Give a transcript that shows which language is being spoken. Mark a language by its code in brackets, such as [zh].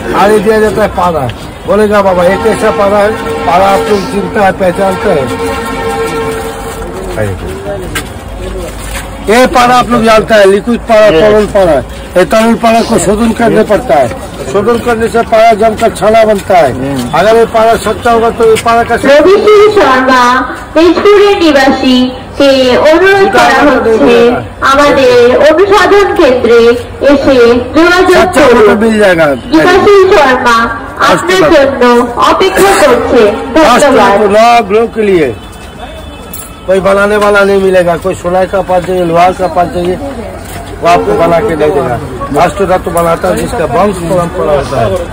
[hi] आगे दिया जाता है पारा। बोलेगा बाबा ये कैसा पारा है? पारा आप लोग चिंता है, पहचानते हैं। ये पारा आप लोग जानता है, लिक्विड पारा, तरल पारा। ये तरल पारा को शोधन करने पड़ता है। शोधन करने से पारा जमकर छाना बनता है। अगर ये पारा सच्चा होगा तो ये पारा का [bn] রবিশ্রী শর্মা তেজপুরের নিবাসী কে অনুরোধ করা হচ্ছে আমাদের অনুসন্ধান কেন্দ্রে এসে যোগাযোগ করুন। [hi] मिल जाएगा। [bn] বিকাশী শর্মা আপনার জন্য অপেক্ষা করছে। ধন্যবাদ। [hi] ग्लो के लिए कोई बनाने वाला नहीं मिलेगा। कोई सोना का पास चाहिए, लोहा का पास चाहिए, वो आपको बना के दे देगा। राष्ट्र धातु बनाता है जिसका वंश परंपरा होता है।